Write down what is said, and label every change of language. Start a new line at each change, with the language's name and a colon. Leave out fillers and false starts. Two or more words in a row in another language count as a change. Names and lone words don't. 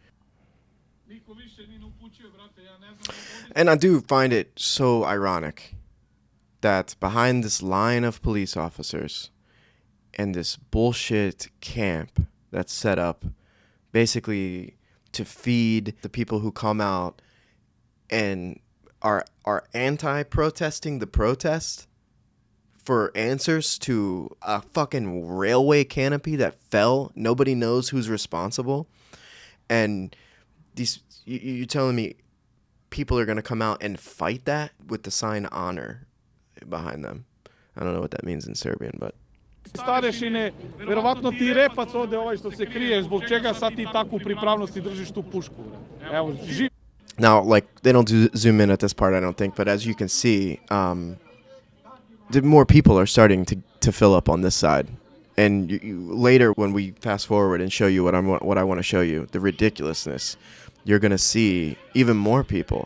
English: And I do find it so ironic that behind this line of police officers and this bullshit camp that's set up basically to feed the people who come out and are anti-protesting the protest for answers to a fucking railway canopy that fell. Nobody knows who's responsible. And these, you're telling me people are going to come out and fight that with the sign honor behind them. I don't know what that means in Serbian, but...
Serbian: Starešine, verovatno ti repac ovde ovaj što se krije, zbog čega sad ti takvu pripravnost i držiš tu pušku. Evo, živ.
English: Now, like, they don't zoom in at this part, I don't think, but as you can see, more people are starting to fill up on this side. And later, when we fast forward and show you what I want to show you, the ridiculousness, you're going to see even more people.